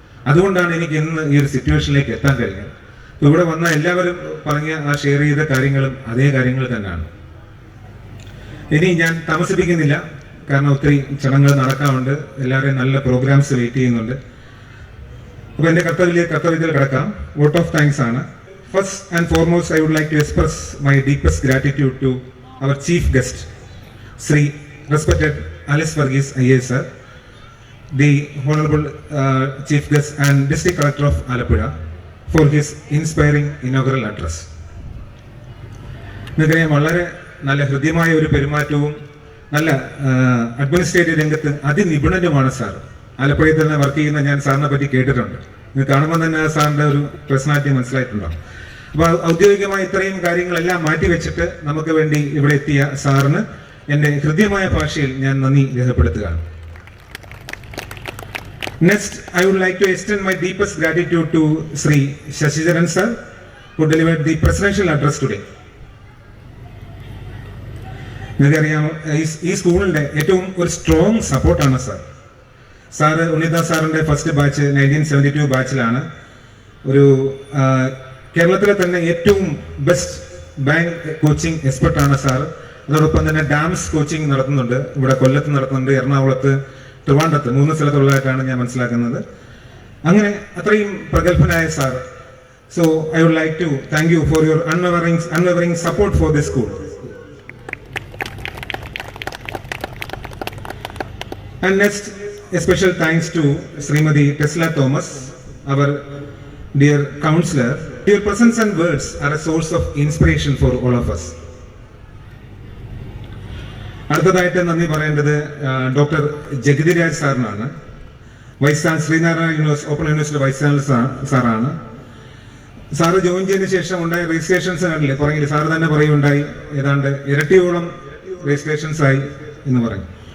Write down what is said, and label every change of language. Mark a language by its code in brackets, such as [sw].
[ml] അതുകൊണ്ടാണ് എനിക്ക് ഇന്ന് ഈ ഒരു സിറ്റുവേഷനിലേക്ക് എത്താൻ കഴിഞ്ഞത്. ഇവിടെ വന്ന എല്ലാവരും പറഞ്ഞ ആ ഷെയർ ചെയ്ത കാര്യങ്ങളും അതേ കാര്യങ്ങൾ തന്നെയാണ്. ഇനി ഞാൻ താമസിപ്പിക്കുന്നില്ല, കാരണം ഒത്തിരി ചടങ്ങുകൾ നടക്കാറുണ്ട്, എല്ലാവരെയും നല്ല പ്രോഗ്രാംസ് വെയിറ്റ് ചെയ്യുന്നുണ്ട്. അപ്പൊ എന്റെ കർത്തവ്യത്തിൽ കിടക്കാം. വോട്ട് ഓഫ് താങ്ക്സ് ആണ്. [en] First and foremost, I would like to express my deepest gratitude to our chief guest, Sri respected Alice Varghese IAS sir, the honorable chief guest and district collector of Alappuzha, for his inspiring inaugural address. [ml] നിങ്ങൾക്കറിയാം, വളരെ നല്ല ഹൃദ്യമായ ഒരു പെരുമാറ്റവും നല്ല administrative രംഗത്ത് അതിനിപുണനുമാണ് sir. ആലപ്പുഴയിൽ തന്നെ വർക്ക് ചെയ്യുന്ന ഞാൻ സാറിനെ പറ്റി കേട്ടിട്ടുണ്ട്. നിങ്ങൾ കാണുമ്പോൾ തന്നെ സാറിന്റെ ഒരു പേഴ്സണാലിറ്റി മനസ്സിലായിട്ടുണ്ടാവും. അപ്പൊ ഔദ്യോഗികമായ ഇത്രയും കാര്യങ്ങളെല്ലാം മാറ്റിവെച്ചിട്ട് നമുക്ക് വേണ്ടി ഇവിടെ എത്തിയ സാറിന് എന്റെ ഹൃദ്യമായ ഭാഷയിൽ ഞാൻ നന്ദി രേഖപ്പെടുത്തുകയാണ്. [en] Next, I would like to extend my deepest gratitude to Sri Shashidaran sir, who delivered the presidential address today. [ml] നിങ്ങൾക്കറിയാം, ഈ സ്കൂളിന്റെ ഏറ്റവും ഒരു സ്ട്രോങ് സപ്പോർട്ടാണ് സാർ. സാറ് ഉണ്ണിത സാറിന്റെ ഫസ്റ്റ് ബാച്ച് 1972 ബാച്ചിലാണ്. ഒരു കേരളത്തിലെ തന്നെ ഏറ്റവും ബെസ്റ്റ് ബാങ്ക് കോച്ചിങ് എക്സ്പെർട്ടാണ് സാർ. അതോടൊപ്പം തന്നെ ഡാംസ് കോച്ചിങ് നടത്തുന്നുണ്ട്. ഇവിടെ കൊല്ലത്ത് നടത്തുന്നുണ്ട്, എറണാകുളത്ത്, ട്രിവാൻഡ്രത്ത്, 3 സ്ഥലത്തുള്ളതായിട്ടാണ് ഞാൻ മനസ്സിലാക്കുന്നത്. അങ്ങനെ അത്രയും പ്രഗത്ഭനായ sir. [en] So I would like to thank you for your unwavering support for this school. And next, a special thanks to Srimati Tesla Thomas, our dear counselor. Your presence and words are a source of inspiration for all of us. [ml] അടുത്തതായിട്ട് നന്ദി പറയേണ്ടത് doctor Jagathiraj സാറിനാണ്. Vice chancellor, Sreenarayana open university vice chancellor സാറാണ്. Sir join ചെയ്തതിനു ശേഷം ഉണ്ടായ registrations കണ്ടില്ലേ, പറഞ്ഞില്ല, sir തന്നെ പറയുണ്ടായി ഏതാണ്ട് ഇരട്ടിയോളം രജിസ്ട്രേഷൻസ് ആയി എന്ന് പറഞ്ഞു.